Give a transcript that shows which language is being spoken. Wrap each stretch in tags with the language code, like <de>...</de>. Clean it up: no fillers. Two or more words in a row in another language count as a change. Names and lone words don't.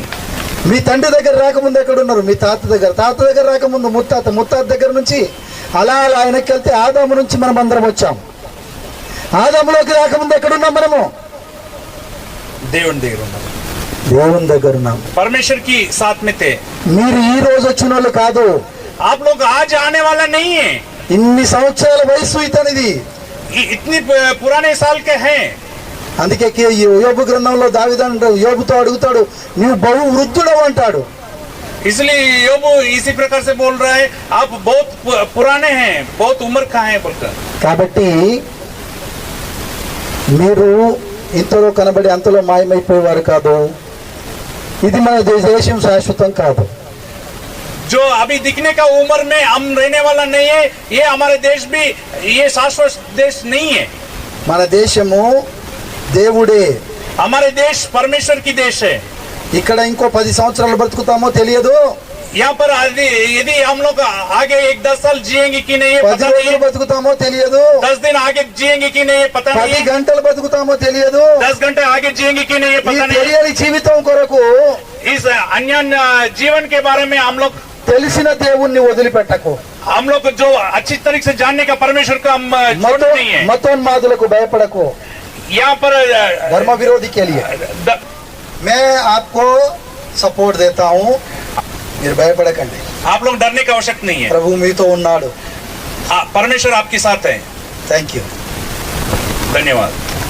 <te>మీ తండ్రి దగ్గర రాకముందు ఎక్కడ ఉన్నారు? మీ తాత దగ్గర రాకముందు ముత్తాత దగ్గర నుంచి అలా ఆయనకి వెళ్తే ఆదాము నుంచి మనం అందరం వచ్చాం. ఆదాములోకి రాకముందు ఎక్కడున్నాం మనము? దేవుని దగ్గర ఉన్నాం. దేవుని దగ్గర ఉన్నాం.</te> <hi>परमेश्वर की साथ में थे.</hi> <te>మీరు ఈ రోజు వచ్చిన వాళ్ళు కాదు.</te> <hi>आप लोग आज आने वाला नहीं है.</hi> <te>ఇన్ని సంవత్సరాల వయసు ఇతనిది.</te> <hi>इतनी पुराने साल के हैं.</hi> <te>అందుకే యోబు గ్రంథంలో దావీదు యోబుతో అడుగుతాడు, నువ్వు బహు వృద్ధుడవు అంటాడు.</te> <hi>इसलिए योबू इसी प्रकार से बोल रहा है, आप बहुत पुराने हैं, बहुत उम्र का है बोलकर.</hi> <te>కాబట్టి మీరు ఇంతలో కనబడి అంతలో మాయమైపోయేవారు కాదు. ఇది మన దేశం శాశ్వతం కాదు.</te> <hi>जो अभी दिखने का उम्र में हम रहने वाला नहीं है, ये हमारे देश भी ये शाश्वत देश नहीं है.</hi> <te>మన దేశము దేవుడే.</te> <hi>हमारे देश परमेश्वर की देश है.</hi> <te>ఇక్కడ ఇంకో 10 సంవత్సరాలు బ్రతుకుతామో తెలియదు.</te> <hi>यहाँ पर यदि हम लोग आगे 1-10 साल जिएंगे कि नहीं 10 पता नहीं</hi> <te>రోజులు</te> <hi>है.</hi> <te>బతుకుతామో తెలియదు.</te> <hi>10 दिन आगे जिएंगे कि नहीं पता 10 नहीं है.</hi> <te>గంటలు బతుకుతామో తెలియదు.</te> <hi>10 घंटे आगे जिएंगे कि नहीं</hi> <te>ఈ</te> <hi>पता नहीं है.</hi> <te>తెలియని జీవితం కొరకు</te> <hi>इस अन्य जीवन के बारे में हम लोग</hi> <te>తెలిసిన దేవుణ్ణి వదిలిపెట్టకు.</te> <hi>जो अच्छी तरीके से जानने का परमेश्वर का हम छोड़ नहीं है.</hi> <te>మతోన్మాదులకు భయపడకు.</te> <hi>यहाँ पर धर्म विरोधी के लिए मैं आपको सपोर्ट देता हूँ.</hi> <te>మీరు భయపడకండి.</te> <hi>आप लोग डरने की आवश्यकता नहीं है.</hi> <te>ప్రభు మీతో ఉన్నాడు.</te> <hi>परमेश्वर आपके साथ है.</hi> <en>Thank you.</en> <hi>धन्यवाद.</hi>